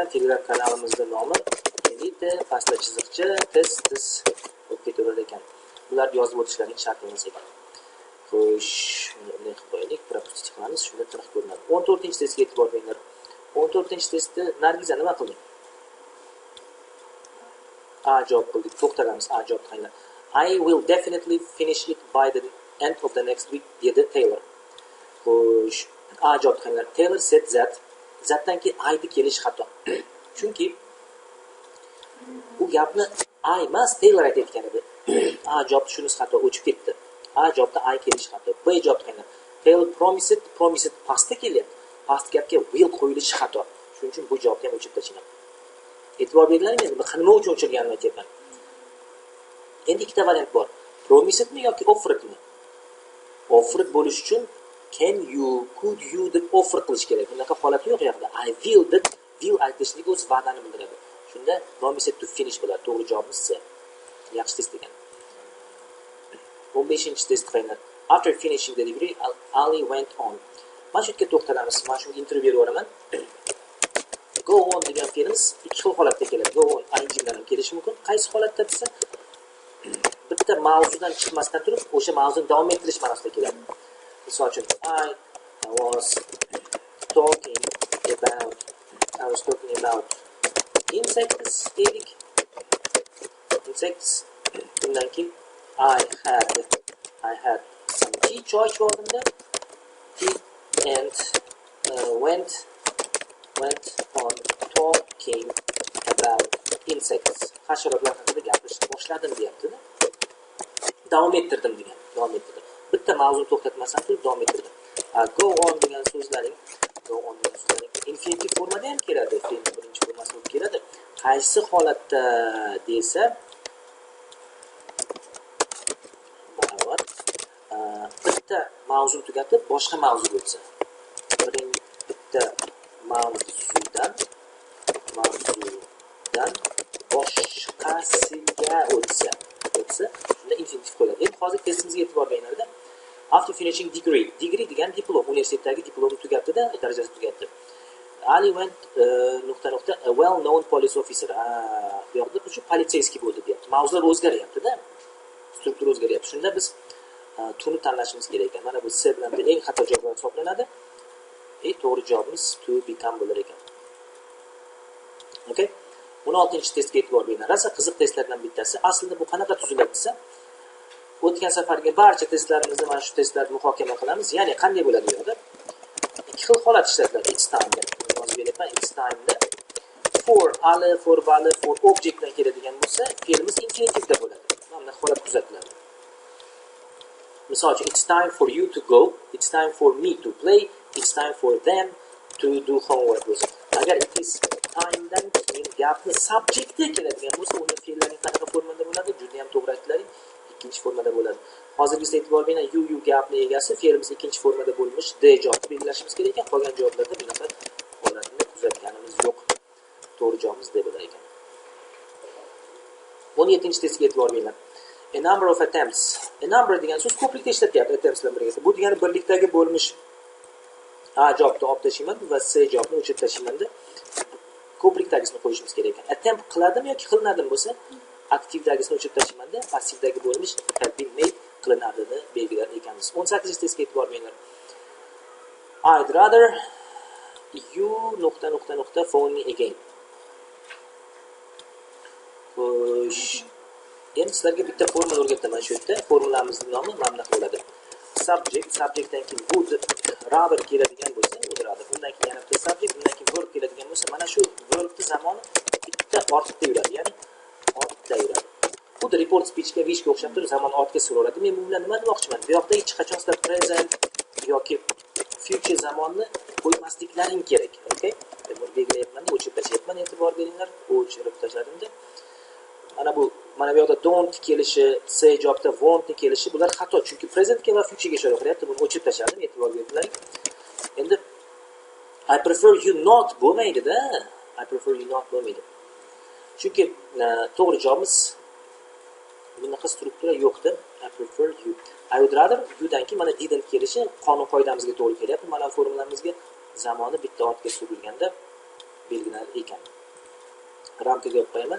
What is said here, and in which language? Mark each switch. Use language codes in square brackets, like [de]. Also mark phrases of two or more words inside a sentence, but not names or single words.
[uz] Telegram kanalimizning nomi bitta pastda chiziqcha test bo'lib ketaverar ekan. Bularni yozib o'tishlaring shart emas ekan. Xo'sh, bunday qilib qo'yaylik, propustit qilamiz, shunda tiniq ko'rinadi. 14-testga e'tibor beringlar. 14-testda Nargiza nima qildi? A javob qildik. To'xtalamiz, A javob qilinglar. [en] I will definitely finish it by the end of the next week, [uz] dedi Taylor. Xo'sh, A javob qilinglar. [en] Taylor said that. [uz] Zatdan keyin I'ni kelish xato. Chunki bu gapni I emas Taylor aytayotgan edi. A javob shunisi xato, o'chib ketdi. A javobda I kelish xato. B javob qilinglar. Taylor promised pastda kelyapti. Past gapga will qo'yilishi xato. Shuning uchun bu javobni ham o'chirib tashlayman. E'tibor beringlar, men nima uchun o'chirganimni aytyapman. Endi ikkita variant bor. Promisedmi yoki offeredmi? Offered bo'lish uchun [en] can you, could you [uz] deb offer qilish kerak. Bunaqa holat yo'q yoqda. [en] I will [uz] deb will aytishlik o'z va'dani bildiradi. Shunda [en] promised to finish [uz] bo'ladi. To'g'ri javobimiz C. Yaxshi test ekan. 15-test qilinglar. [en] After finishing the degree, Ali went on. [uz] Mana shu yerga to'xtalamiz. Mana shu intervyu beraman. [en] Go on [uz] degan fe'limiz ikki xil holatda keladi. [en] Go on [uz] ing bilan ham kelishi mumkin. Qaysi holatda desa, bitta mavzudan chiqmasdan turib, o'sha mavzuni davom ettirish ma'nosida keladi. Misol uchun [en] I was talking about insects [uz] dedik. [en] Insects. [uz] Bundan keyin [en] I had some tea, [uz] choy ichordimda. [en] And went on talking about insects. [uz] Hasharotlar haqida gapirishni boshladim deyapti-da. Davom ettirdim degan. Davom ettirdim. Bitta mavzuni to'xtatmasdan turib davom ettirdim. [en] Go on [uz] degan so'zlaring infinitiv formada ham keladi. Fe'lning birinchi formasi bo'lib keladi. Qaysi holatda desa, baravar bitta mavzuni tugatib boshqa mavzu bo'lsa. Bitta mavzudan boshqasiga o'tsa, shunda infinitiv qo'yiladi. Endi hozir testimizga e'tibor beringlar. [en] After finishing degree [uz] degan diplom, universitetdagi diplomni tugatdi-da, darajasi tugatdi. [en] Ali went a well-known police officer. [uz] Bu yerda shu politsiyskiy bo'ldi deyapti. Mavzular o'zgaryapti-da. Struktura o'zgaryapti. Shunda biz tuni tanlashimiz kerak ekan. Mana bu C bilan eng xato javoblar hisoblanadi. To'g'ri javobimiz [en] to become [uz] bo'lar ekan. Okay? 16-testga e'tibor beringlar. Rosa qiziq testlardan bittasi. Aslida bu qanaqa tuziladi desa, o'tgan safargi barcha testlarimizni mana shu testlarni muhokama qilamiz. Ya'ni qanday bo'ladi bu yerda? Ikki xil holat ishlatiladi. [en] Each time [uz] da yozib beraman. [en] Each time [uz] da [en] for ali, for vali, for object [uz] bilan keladigan bo'lsa, fe'limiz infinitivda bo'ladi. Mana bu holat kuzatiladi. Misol uchun [en] it's time for you to go, it's time for me to play, it's time for them to do homework bo'lsa. [uz] Agar [en] it is time [uz] dan keyin gapni subjectga keladigan bo'lsa, uni fe'llarning qanaqa formada bo'ladi? Juda ham to'g'ri aytdilaring. Ikkinchi formada bo'ladi. Hozirgi e'tibor beringlar, you gapni egasi, fe'limiz ikkinchi formada bo'lmish, D javobni belgilashimiz kerak ekan. Qolgan javoblarda bunaqa holatni kuzatganimiz yo'q. To'g'ri javobimiz D bo'lar ekan. 17-testga e'tibor beringlar. [en] A number of attempts. A number [uz] degan so'z ko'plikda ishlatyapti attempts bilan birga. Bu degani birlikdagi bo'lmish. A javobni olib tashlayman va C javobni o'chirib tashlayman-da. Ko'plikdagisini qo'yishimiz kerak ekan. Attempt qiladimi yoki qilinadimi bo'lsa, aktivdagisini o'chirib tashlayman-da, passivdagi bo'lmish [en] have been made [uz] qilinadini belgilar ekanmiz. 18-testga e'tibor beringlar. [en] I'd rather you ... phone me again. [uz] Xo'sh. Endi sizlarga bitta formula o'rgataman shu yerda. Formulamizning nomi mana bunaqa bo'ladi. Subjectdan keyin [en] would rather [uz] keladigan bo'lsa, [en] would rather. [uz] Undan keyin yana bitta subject, undan keyin verb keladigan bo'lsa, mana shu verbni zamoni bitta ortda yuradi, ya'ni ortda yuradi. xuddi [en] report speechga [uz] wishga o'xshab turib zamon ortga suraveradi. Men bu bilan nima demoqchiman? Bu yoqda hech qachon sizlar present yoki future zamonni qo'ymasliklaring kerak. Okay? Buni belgilayapman, o'chirib tashlayapman, e'tibor beringlar. O'chirib tashladim deb. Mana bu yoqda don't kelishi, say javobda want ni kelishi bular xato. Chunki presentga va futurega ishora qilyapti. Buni o'chirib tashladim, e'tibor beringlar. [en] Endi I prefer you not bo'lmaydi-da. I prefer you not bo'lmaydi. [uz] Chunki to'g'ri javobimiz bunaqa struktura yo'qdir. [en] I prefer you. I would rather you [uz] dan keyin mana didn't kelishi qonun qoidamizga to'g'ri kelyapti. Mana formulamizga zamoni bitta ortga surilganda belgilar ekan. Ramkaga qo'yib qo'yaman.